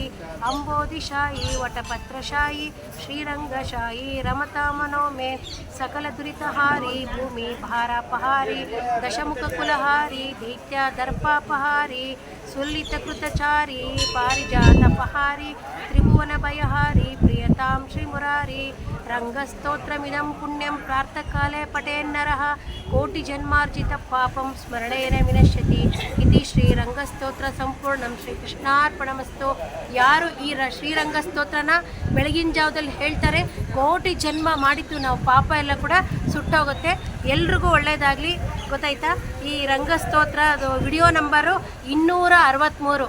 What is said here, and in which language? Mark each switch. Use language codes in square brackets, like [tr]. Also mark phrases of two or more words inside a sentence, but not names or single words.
[sa] ಅಂಬೋಧಿಶಾಯಿ ವಟಪತ್ರಶಾಯಿ ಶ್ರೀರಂಗಶಾಯಿ ರಮತಾ ಮನೋಮೆ ಸಕಲ ದುರಿತಹಾರಿ ಭೂಮಿ ಭಾರಾಪಹಾರಿ ದಶಮುಖ ಕುಲಹಾರಿ ದೈತ್ಯ ದರ್ಪಾಪಹಾರಿ ಸುಲ್ಲಿತ ಕೃತಚಾರಿ ಪಾರಿಜಾತಪಹಾರಿ ತ್ರಿಭುವನ ಭಯಹಾರಿ ಪ್ರಿಯತಾಂ ಶ್ರೀಮುರಾರಿ ರಂಗಸ್ತೋತ್ರಮಿದಂ ಪುಣ್ಯಂ ಪ್ರಾರ್ಥಕಾಲೇ ಪಠೇನ್ನರಃ ಕೋಟಿ ಜನ್ಮಾರ್ಜಿತ ಪಾಪಂ ಸ್ಮರಣೇನ ವಿನಶ್ಯತಿ ಇತಿ ಶ್ರೀರಂಗಸ್ತೋತ್ರ ಸಂಪೂರ್ಣಂ ಶ್ರೀಕೃಷ್ಣಾರ್ಪಣಮಸ್ತು. [kn] ಯಾರು ಈ ಶ್ರೀರಂಗಸ್ತೋತ್ರನ ಬೆಳಗಿನ ಜಾವದಲ್ಲಿ ಹೇಳ್ತಾರೆ, ಕೋಟಿ ಜನ್ಮ ಮಾಡಿದ್ದು ನಾವು ಪಾಪ ಎಲ್ಲ ಕೂಡ ಸುಟ್ಟೋಗುತ್ತೆ. ಎಲ್ರಿಗೂ ಒಳ್ಳೆಯದಾಗಲಿ. ಗೊತ್ತಾಯ್ತಾ? ಈ ರಂಗಸ್ತೋತ್ರ ಅದು ವಿಡಿಯೋ ನಂಬರು 263.